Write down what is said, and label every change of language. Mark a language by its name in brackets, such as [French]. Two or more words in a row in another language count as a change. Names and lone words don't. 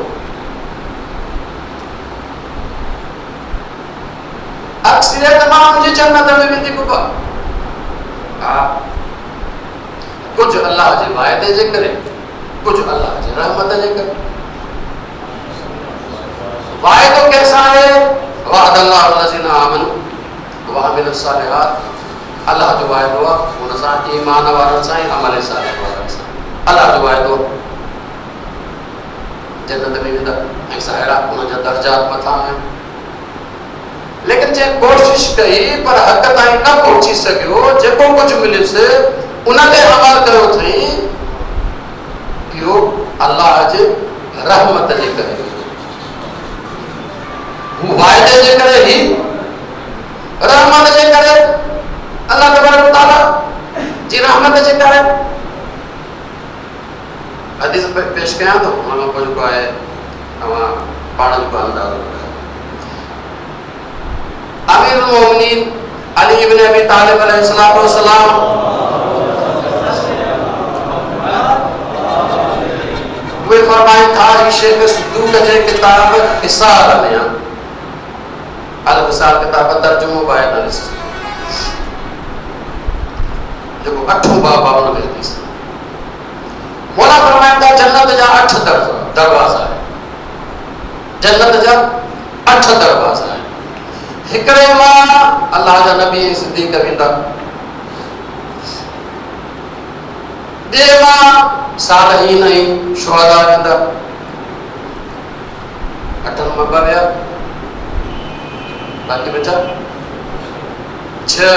[Sindhi] अक्सरियत माण्हुनि जी जन्नत में वेंदी बाबा। हा, कुझु अल्लाह जे वाइदे जे करे, कुझु अल्लाह जी रहमत जे करे। [Urdu] وائدو کیسا ہے? [Arabic] وَعَدَ اللَّهُ الَّذِينَ آمَنُوا وَعَمِلُوا الصَّالِحَاتِ. [Sindhi] अल्लाह जो वाइदो आहे हुन सां, ईमान वारनि सां, अमल सालिह वारनि सां। अल्लाह जो वाइदो जन्नत में वेंदा, ऐं साहिड़ा उनजा दर्जात मथां आहिनि। लेकिन जे कोशिश कई पर हक़ ताईं न पहुची सघियो, जेको कुझु मिलियुसि उन ते अमल कयो अथई, इहो अल्लाह जे रहमत जे करे, हू वाइदे जे करे ही, रहमत जे करे, अल्लाह तबारक व तआला जी रहमत जे करे। हदीस पेश कयां थो, हुन खां पोइ जेको आहे तव्हां पाण जेको अंदाज़ो लगायो। अमीरुल मोमिनीन अली इब्न अबी तालिब अलैहिस्सलातु वस्सलाम वे फरमाए था, शेख सदूक जे किताब हिसाल में अल हिसाल किताब तर्जुमो बायत जो जो 8 बाबा में हदीस मोला फरमाइंदा जन्नत जा 8 दरवाजा है, जन्नत जा 8 दरवाजा है। हिकड़े मां अल्लाह जा नबी सिद्दीक वेंदा, ॿिए मां सालहीन ऐं शुहदा वेंदा, 8 मां 2 विया, बाक़ी बचा 6।